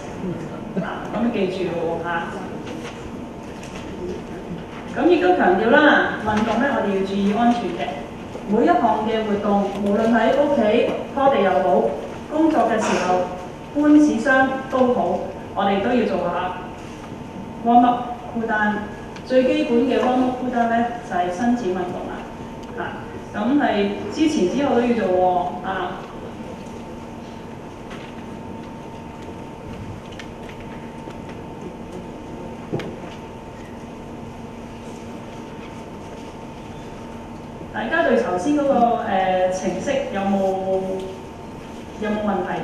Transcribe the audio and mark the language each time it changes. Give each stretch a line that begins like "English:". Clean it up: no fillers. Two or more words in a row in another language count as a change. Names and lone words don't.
Cantonese: 咁記住喎嚇。咁亦都強調啦，運動咧我哋要注意安全嘅。每一項嘅活動，無論喺屋企拖地又好，工作嘅時候搬紙箱都好，我哋都要做下
English: warm up cool down。
Cantonese: 最基本嘅
English: warm up cool down
Cantonese: 咧就係伸展運動啦。咁係之前之後都要做喎。大家對頭先嗰個程式有冇問題？